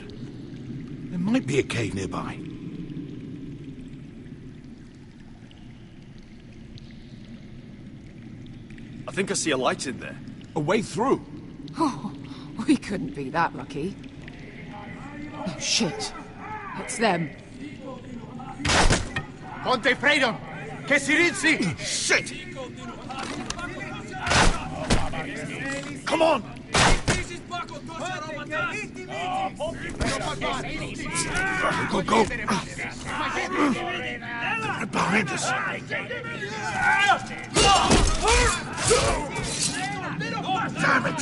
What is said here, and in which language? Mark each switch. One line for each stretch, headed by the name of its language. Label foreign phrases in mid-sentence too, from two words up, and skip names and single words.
English: There might be a cave nearby. I think I see a light in there. A way through. Oh, we couldn't be that lucky. Oh, shit. It's them.
Italian: Conte Freydon! Che si rizzi!
English: Shit! Come on! Go, go! Right behind us. Damn it!